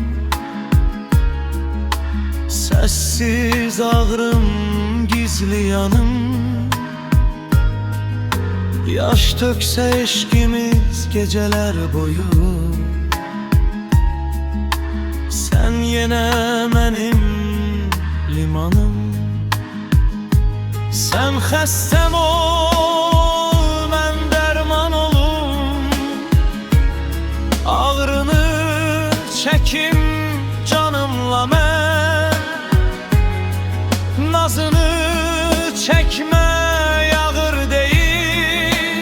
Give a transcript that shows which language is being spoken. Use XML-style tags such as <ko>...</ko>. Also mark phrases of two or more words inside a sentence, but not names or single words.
<tr>Sessiz ağrım, gizli yanım. Yaş dökse eşkimiz geceler boyu, sen yine benim limanım.</tr> <az>Sen xəstəm ol, mən dərman olum. Ağrını çəkim canımla mən. Nazını çəkmə yağır deyil.</az>